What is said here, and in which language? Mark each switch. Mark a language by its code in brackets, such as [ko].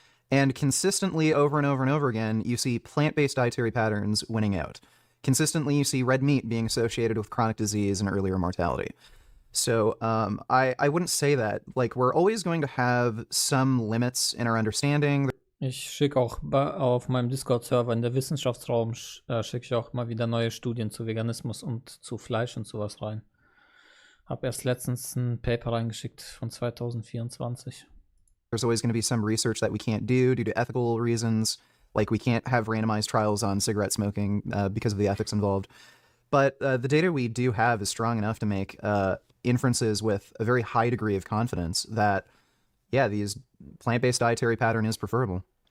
[en] And consistently, over and over and over again, you see plant-based dietary patterns winning out. Consistently, you see red meat being associated with chronic disease and earlier mortality. So I wouldn't say that. Like, we're always going to have some limits in our understanding. [de] Ich schicke auch auf meinem Discord-Server in der Wissenschaftsraum, schicke ich auch mal wieder neue Studien zu Veganismus und zu Fleisch und sowas rein. Hab erst letztens ein Paper reingeschickt von 2024. [en] There's always going to be some research that we can't do due to ethical reasons. Like, we can't have randomized trials on cigarette smoking because of the ethics involved. But the data we do have is strong enough to make inferences with a very high degree of confidence that, yeah, these plant-based dietary pattern is preferable.